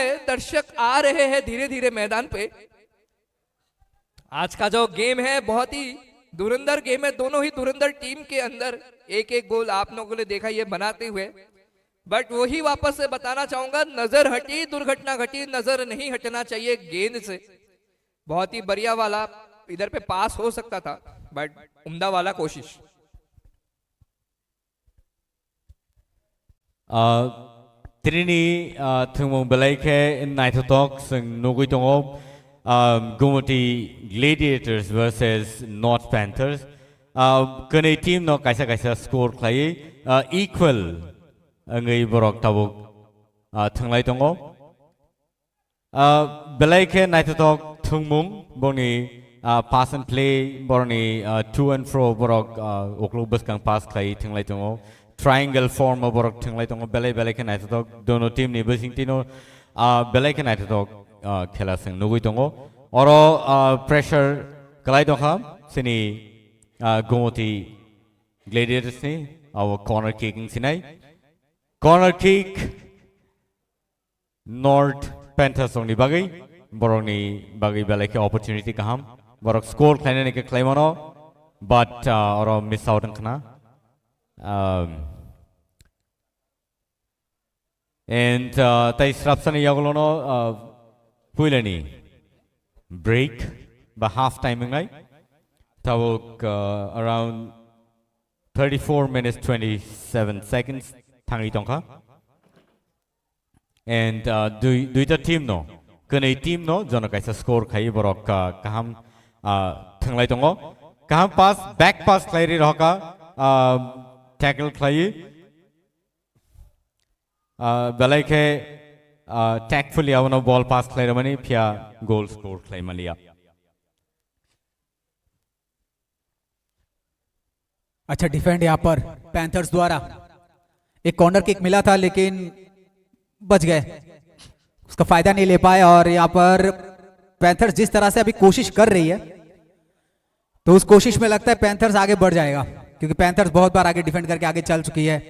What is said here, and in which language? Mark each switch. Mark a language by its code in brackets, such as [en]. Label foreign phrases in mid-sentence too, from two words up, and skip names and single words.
[hi] दर्शक आ रहे हैं धीरे धीरे मैदान पे। आज का जो गेम है बहुत ही धुरंधर गेम है, दोनों ही धुरंधर टीम के अंदर 1-1 गोल आप लोगों ने देखा ये बनाते हुए। बट वही वापस से बताना चाहूंगा, नजर हटी दुर्घटना घटी, नजर नहीं हटना चाहिए गेंद से। बहुत ही बढ़िया वाला इधर पे पास हो सकता था, बट उम्दा वाला कोशिश। [trp] Trini thungmung belaike naitotok sing nugui tongo [en] Gomoti Gladiators versus North Panthers. [trp] Kene team no kaisa score klai equal ngai borok tabuk thunglai tongo. Belaike naitotok thungmung boni [en] pass and play [trp] borni [en] to and fro [trp] borok oklubus kang pass klai thunglai tongo. [en] Triangle form of [trp] borok thunglai tongo belai ke naitotok dono team ni basing tino belai ke naitotok khela sing nugui tongo. Oro pressure kalai dongha sini Gomoti Gladiators ni [en] our corner kicking [trp] sinai. [en] Corner kick [trp] North Panthers ong ni bagai borok ni bagai belai ke opportunity kaham borok score klaina ni ke klaimono, but oro [en] miss out [trp] ang kana. And tai srapsani yagolono puilani [en] break by half time [trp] ngai tawuk [en] around 34 minutes 27 seconds [trp] thangi tongka. And duita team no kene team no jono kaisa score khai borok kaham thanglai tongo kaham [en] pass back pass [trp] klairi roka tackle klai belai ke tactfully avano ball pass klai ramani phia [en] goal score [trp] klai malia. [hi] अच्छा डिफेंड यहाँ पर पैंथर्स द्वारा, एक कॉर्नर किक मिला था लेकिन बच गए। उसका फायदा नहीं ले पाए। और यहाँ पर पैंथर्स जिस तरह से अभी कोशिश कर रही है, तो उस कोशिश में लगता है पैंथर्स आगे बढ़ जाएगा, क्योंकि पैंथर्स बहुत बार आगे डिफेंड करके आगे चल चुकी है।